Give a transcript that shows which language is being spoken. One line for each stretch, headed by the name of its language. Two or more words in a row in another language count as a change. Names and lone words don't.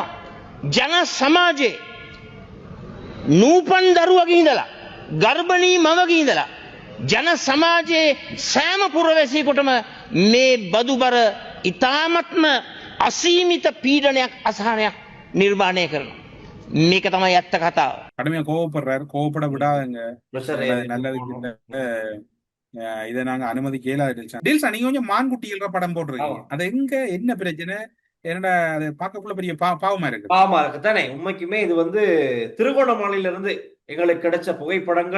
Sinhala: ජන සමාජයේ නූපන් දරුවගේ ඉඳලා ගර්භණී මවගේ ඉඳලා ජන සමාජයේ සෑම පුරවැසියෙකුටම මේ බදුබර ඉතාමත්ම අසීමිත පීඩනයක් අසහනයක් නිර්මාණය කරනවා. මේක තමයි ඇත්ත කතාව.
Tamil: கடுமையா கோவப்படுறாரு. கோவப்பட விடாதுங்க. நல்லது இதை நாங்க அனுமதி கேளாது. டீல்ஸா, நீங்க கொஞ்சம் மான்குட்டிகள் படம் போட்டிருக்கீங்க. அது எங்க என்ன பிரச்சனை? என்னடா அது பார்க்கக்குள்ள பெரிய பாவமா இருக்கு. பாவமா இருக்கு தானே. உண்மைக்குமே இது திருகோணமலையில இருந்து எங்களுக்கு கிடைச்ச புகைப்படங்கள்.